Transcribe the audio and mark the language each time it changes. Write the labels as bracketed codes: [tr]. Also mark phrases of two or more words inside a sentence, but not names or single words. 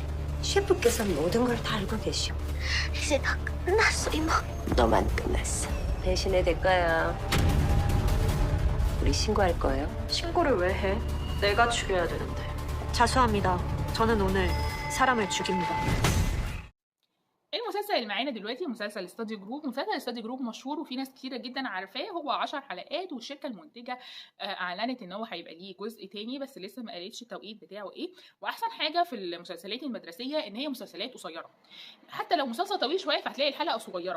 [ko] 셰프께서는 모든 걸 다 알고 계시오. 이제 다 끝났어, 이모. 너만 끝났어. 배신의 대가야. 우리 신고할 거예요? 신고를 왜 해? 내가 죽여야 되는데. 자수합니다. 저는 오늘 사람을 죽입니다. [ar] المسلسل اللي معانا دلوقتي مسلسل استادي جروب. مسلسل استادي جروب مشهور وفي ناس كتيره جدا عارفاه. هو 10 حلقات، والشركه المنتجه اعلنت ان هو هيبقى ليه جزء تاني، بس لسه ما قالتش التوقيت بتاعه ايه. واحسن حاجه في المسلسلات المدرسيه ان هي مسلسلات قصيره، حتى لو مسلسل طويل شويه فهتلاقي الحلقه صغيره.